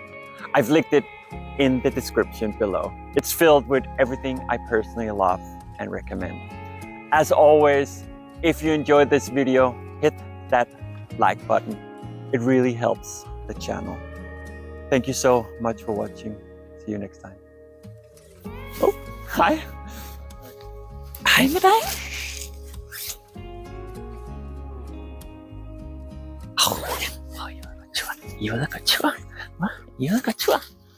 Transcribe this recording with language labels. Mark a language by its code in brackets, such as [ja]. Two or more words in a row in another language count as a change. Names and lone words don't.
[en] I've linked it in the description below. It's filled with everything I personally love and recommend. As always, if you enjoyed this video, hit that like button. It really helps the channel. Thank you so much for watching. See you next time. [da] Oh, hej. Hej med dig. I ude at gå tur. I ude at gå tur.